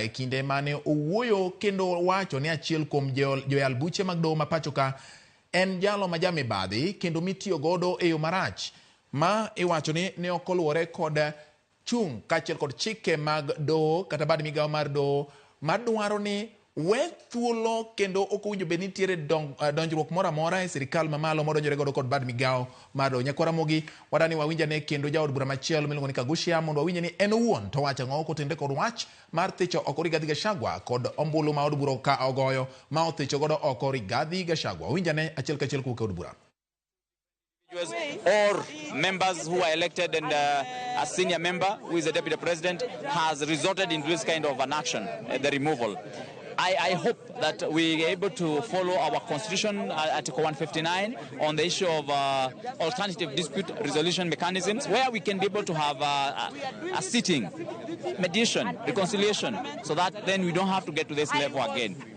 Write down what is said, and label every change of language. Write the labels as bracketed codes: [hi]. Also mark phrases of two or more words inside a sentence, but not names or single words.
[luo] e kinde mane owuoyo kendo wacho ni achiel kuom joyal buche mag doho ma pacho ka en jalo ma jamibadhi kendo mitiyo godo e yo marach ma iwacho ni ne okoluwore kod chung kaachiel kod chike mag doho kata bad migawo mar doho madwaro ni we thuolo kendo ok owinjo bed ni nitiere donjruok moro amora e sirikal mamalo modonjore godo kod bad migawo mar doho. Nyakoromogi wadani wawinjane kendo jaod bura machielo miluongo ni Kagushia mondo wawinje ni en owuon to wacho ang'o kotende kod wach mar thicho oko Rigathi Gachagua kod ombulu ma od bura ka ogoyo ma othicho godo oko Rigathi Gachagua. Wawinjane achiel kachiel kuwuok e od bura. [en] Or members who are elected and a senior member who is a deputy president has resorted into this kind of an action, the removal. I hope that we are able to follow our constitution, Article 159, on the issue of alternative dispute resolution mechanisms, where we can be able to have a sitting, mediation, reconciliation, so that then we don't have to get to this level again.